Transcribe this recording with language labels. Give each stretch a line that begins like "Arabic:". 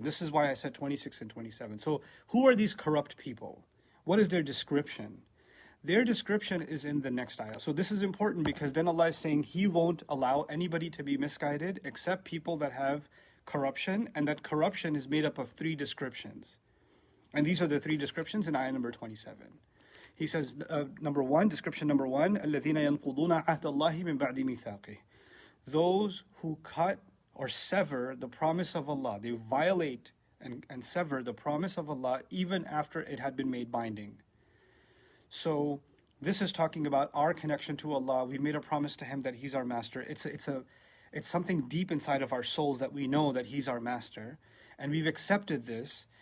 English: This is why I said 26 and 27. So who are these corrupt people? What is their description? Their description is in the next ayah. So this is important, because then Allah is saying He won't allow anybody to be misguided except people that have corruption, and that corruption is made up of 3 descriptions. And these are the 3 descriptions in ayah number 27. He says, description number 1,
Arabic: الَّذِينَ يَنْقُضُونَ عَهْدَ اللَّهِ مِنْ بَعْدِ مِيثَاقِهِ.
English: Those who cut or sever the promise of Allah. They violate and sever the promise of Allah even after it had been made binding. So this is talking about our connection to Allah. We've made a promise to Him that He's our master. It's something deep inside of our souls that we know that He's our master, and we've accepted this.